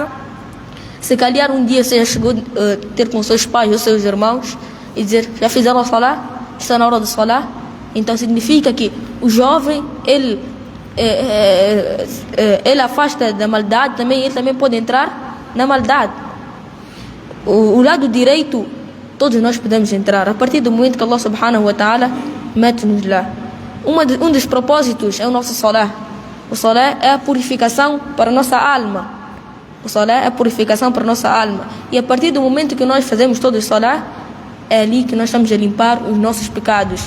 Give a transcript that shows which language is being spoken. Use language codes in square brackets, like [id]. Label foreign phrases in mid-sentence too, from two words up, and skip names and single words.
[pt] Se calhar um dia você já chegou a ter com seus pais ou seus irmãos e dizer, já fizeram a salah? Está na hora de salah? Então significa que o jovem, ele afasta da maldade, ele também pode entrar na maldade. O lado direito, todos nós podemos entrar, a partir do momento que [ar] الله سبحانه وتعالى [pt] mete-nos lá. Um dos propósitos é o nosso salah. O salah é a purificação para a nossa alma. O salah é a purificação para a nossa alma. E a partir do momento que nós fazemos todo o salah, é ali que nós estamos a limpar os nossos pecados.